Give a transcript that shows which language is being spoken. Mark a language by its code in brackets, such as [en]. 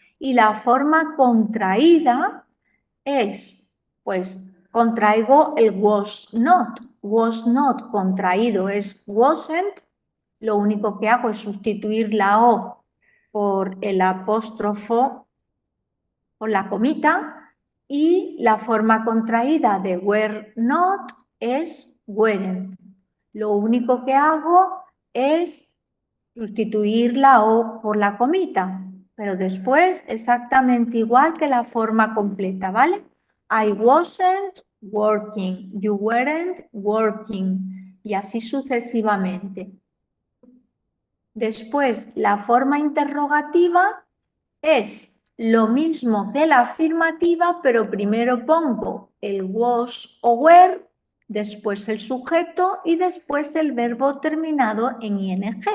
[es] Y la forma contraída es, pues, contraigo el was not. Was not contraído es wasn't. Lo único que hago es sustituir la O por el apóstrofo o la comita y Y la forma contraída de were not es weren't. Lo único que hago es sustituir la O por la comita, pero después exactamente igual que la forma completa, ¿vale? [en] I wasn't working, you weren't working, [es] y así sucesivamente. Después, la forma interrogativa es lo mismo que la afirmativa, pero primero pongo el was o were, después el sujeto y después el verbo terminado en ing.